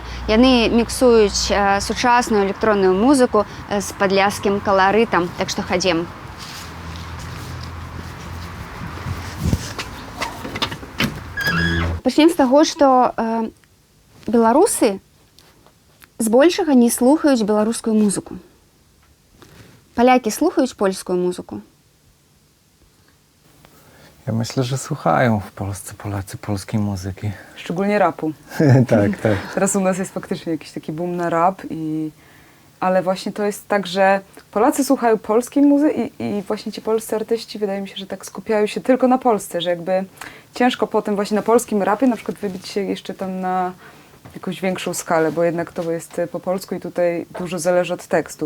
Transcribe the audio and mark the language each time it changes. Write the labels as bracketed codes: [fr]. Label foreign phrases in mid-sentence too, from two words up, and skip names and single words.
[be] Яны міксуюць сучасную электронную музыку з падляшскім каларытам. Так што хадзем. Пачнем з таго, што беларусы збольшага не слухаюць беларускую музыку. [uk] Поляки слухають польську музику? [pl] Ja myślę, że słuchają w Polsce Polacy polskiej muzyki. Szczególnie rapu. Tak, tak. Teraz u nas jest faktycznie jakiś taki boom na rap, ale właśnie to jest tak, że Polacy słuchają polskiej muzyki i właśnie ci polscy artyści wydaje mi się, że tak skupiają się tylko na Polsce, że jakby ciężko potem właśnie na polskim rapie na przykład wybić się jeszcze tam na jakąś większą skalę, bo jednak to jest po polsku i tutaj dużo zależy od tekstu.